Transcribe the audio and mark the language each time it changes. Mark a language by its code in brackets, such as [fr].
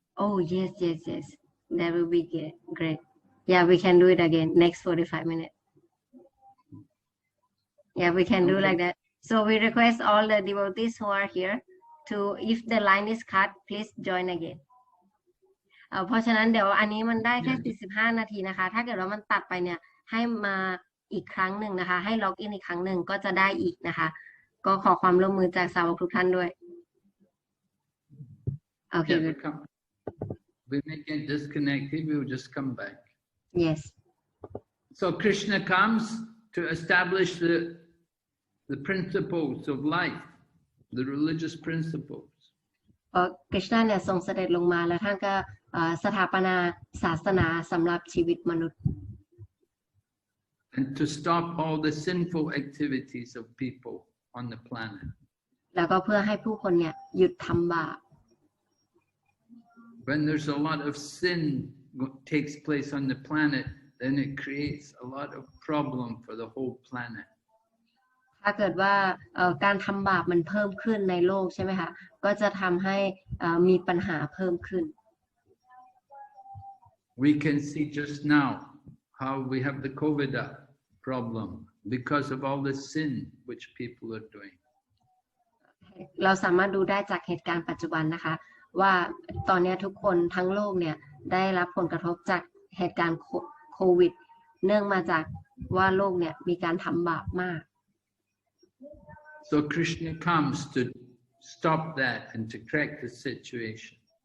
[en] Oh, yes. That will be great. Yeah, we can do it again, next 45 minutes. Yeah, we can do like that. So we request all the devotees who are here to, if the line is cut, please join again. [th] เพราะฉะนั้นเดี๋ยวอันนี้มันได้แค่45 นาทีนะคะถ้าเกิดว่ามันตัดไปเนี่ยให้มาอีกครั้งหนึ่งนะคะให้ล็อกอินอีกครั้งหนึ่งก็จะได้อีกนะคะก็ขอความร่วมมือจากสาวกทุกท่านด้วยโอเค [en] We may get disconnected, we will just come back. Yes. So Krishna comes to establish the principles of life, the religious principles. [th] คริชนาเนี่ยทรงเสด็จลงมาแล้วท่านก็สถาปนาศาสนาสำหรับชีวิตมนุษย์ [en] and to stop all the sinful activities of people on the planet. [th] แล้วก็เพื่อให้ผู้คนเนี่ยหยุดทำบาป [en] When there's a lot of sin takes place on the planet, then it creates a lot of problem for the whole planet. [th] ถ้าเกิดว่าการทำบาปมันเพิ่มขึ้นในโลกใช่ไหมคะก็จะทำให้มีปัญหาเพิ่มขึ้น [en] We can see just now how we have the COVID problem because of all the sin which people are doing. [th] เราสามารถดูได้จากเหตุการณ์ปัจจุบันนะคะว่าตอนนี้ทุกคนทั้งโลกเนี่ยได้รับผลกระทบจากเหตุการณ์โควิดเนื่องมาจากว่าโลกเนี่ยมีการทำบาปมาก [en] So Krishna comes to stop that and to correct the situation.